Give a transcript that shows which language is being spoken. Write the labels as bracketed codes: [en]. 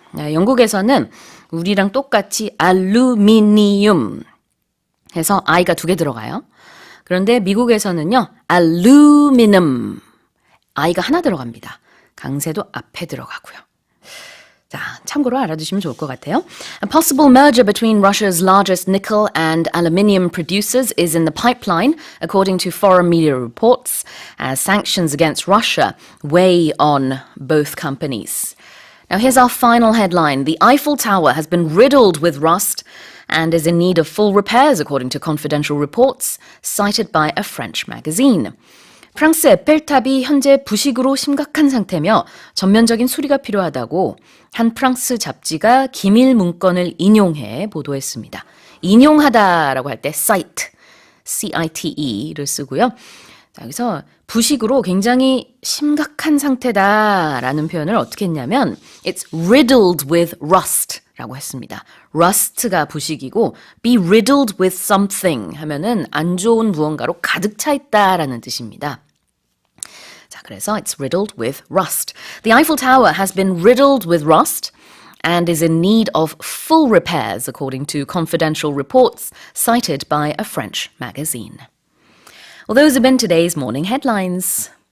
[ko] 영국에서는 우리랑 똑같이 알루미니움 해서 I가 2개 들어가요. 그런데 미국에서는요. 알루미늄 I가 하나 들어갑니다. 강세도 앞에 들어가고요. 자, 참고로 알아두시면 좋을 것 같아요. [en] A possible merger between Russia's largest nickel and aluminium producers is in the pipeline, according to foreign media reports, as sanctions against Russia weigh on both companies. Now, here's our final headline. The Eiffel Tower has been riddled with rust and is in need of full repairs, according to confidential reports cited by a French magazine. [ko] 프랑스 에펠탑이 현재 부식으로 심각한 상태며 전면적인 수리가 필요하다고 한 프랑스 잡지가 기밀 문건을 인용해 보도했습니다. 인용하다라고 할 때 cite, C-I-T-E를 쓰고요. 자, 여기서 부식으로 굉장히 심각한 상태다라는 표현을 어떻게 했냐면 [en] It's riddled with rust [ko] 라고 했습니다. rust가 부식이고 [en] be riddled with something [ko] 하면은 안 좋은 무언가로 가득 차 있다라는 뜻입니다. 자, 그래서 [en] it's riddled with rust. The Eiffel Tower has been riddled with rust and is in need of full repairs, according to confidential reports cited by a French magazine. Well, those have been today's morning headlines.